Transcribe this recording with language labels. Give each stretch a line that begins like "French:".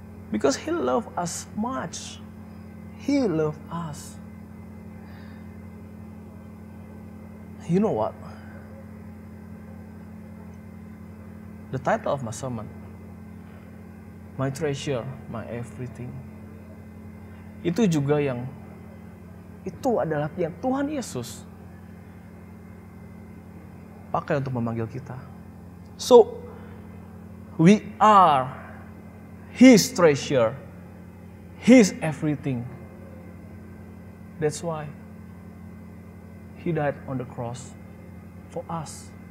English: Because He loved us much. He loved us. You know what? The title of my sermon, my treasure, my everything.
Indonesian: Itu juga yang, itu adalah yang Tuhan Yesus pakai untuk memanggil kita.
English: So, we are His treasure, His everything. That's why He died on the cross for us.